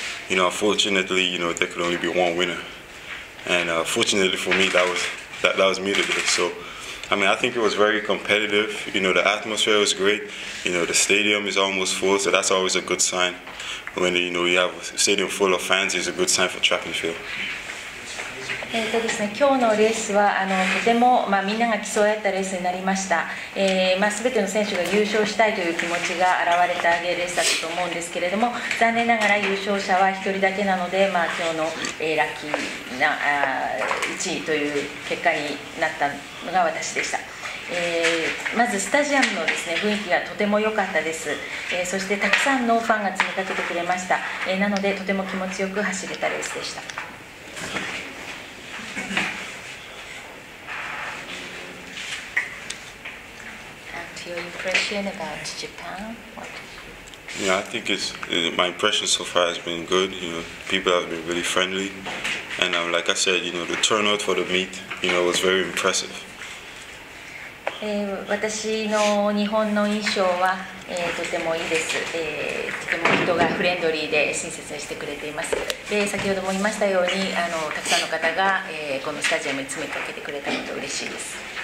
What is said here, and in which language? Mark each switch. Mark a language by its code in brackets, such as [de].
[en] Unfortunately, there could only be one winner, and fortunately for me, that was me today. So, I think it was very competitive. The atmosphere was great. The stadium is almost full, so that's always a good sign. When you have a stadium full of fans, it's a good sign for track and field. [ja] ですね、今日のレースはとても、みんなが競い合ったレースになりました。全ての選手が優勝したいという気持ちが現れたレースだったと思うんですけれども、残念ながら優勝者は1人だけなので、今日の、ラッキーな1位という結果になったのが私でした。まずスタジアムのですね、雰囲気がとても良かったです。そしてたくさんのファンが詰めかけてくれました。なのでとても気持ちよく走れたレースでした。 [en] Your impression about Japan? I think my impression so far has been good. People have been really friendly, and like I said, the turnout for the meet, was very impressive. [ja] 私の日本の印象は、とてもいいです。とても人がフレンドリーで親切にしてくれています。先ほども言いましたように、たくさんの方が、このスタジアムに詰めかけてくれたこと嬉しいです。